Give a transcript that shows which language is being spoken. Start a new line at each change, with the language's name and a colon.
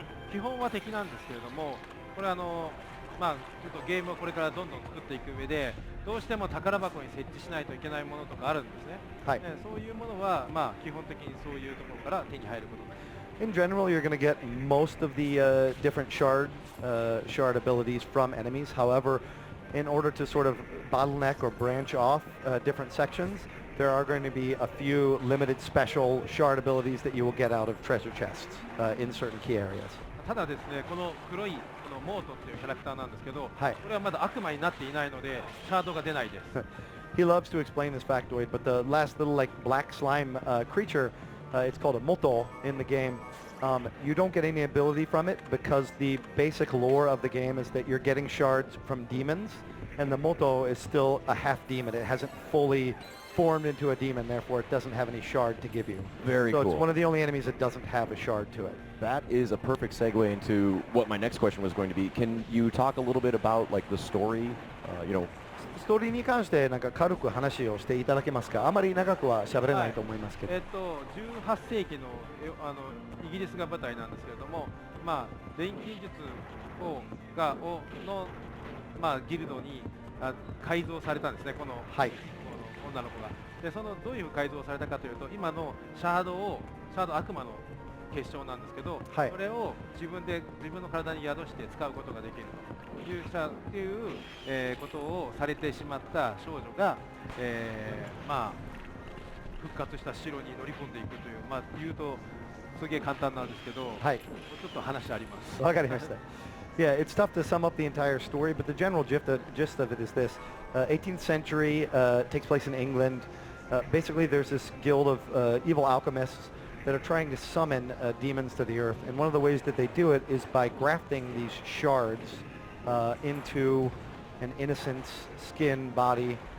Japanese: 基本は敵なんですけれども、これちょっとゲームをこれからどんどん作っていく上で、どうしても宝箱に設置しないといけないものとかあるんですね。はい。そういうものは基本的にそういうところから手に入ることになります。
English: In general, you're going to get most of the different shard abilities from enemies. However, in order to sort of bottleneck or branch off different sections, there are going to be a few limited special shard abilities that you will get out of treasure chests in certain key areas.
Japanese: ただですね、この黒いモートっていうキャラクターなんですけど、はい。これはまだ悪魔になっていないのでシャードが出ないです。
English: He loves to explain this factoid, but the last little like black slime creature, it's called a moto in the game. You don't get any ability from it because the basic lore of the game is that you're getting shards from demons, and the moto is still a half demon. It hasn't fully formed into a demon, therefore it doesn't have any shard to give you. Very cool. So it's one of the only enemies that doesn't have a shard to it. That is a perfect segue into what my next question was going to be. Can you talk a little bit about like the story?
Japanese: ストーリーに関してなんか軽く話をしていただけますか？あまり長くは喋れないと思いますけど。 18世紀のイギリスが舞台なんですけれども、錬金術のギルドに改造されたんですね、この女の子が。で、どういう改造されたかというと、今のシャード悪魔の結晶なんですけど、それを自分の体に宿して使うことができるということをされてしまった少女が、復活した城に乗り込んでいくという、言うとすげえ簡単なんですけど、ちょっと話あります。わかりました。
English: Yeah, it's tough to sum up the entire story, but the general gist of it is this. 18th century, takes place in England. Basically, there's this guild of evil alchemists that are trying to summon demons to the earth. And one of the ways that they do it is by grafting these shards into an innocent's skin, body.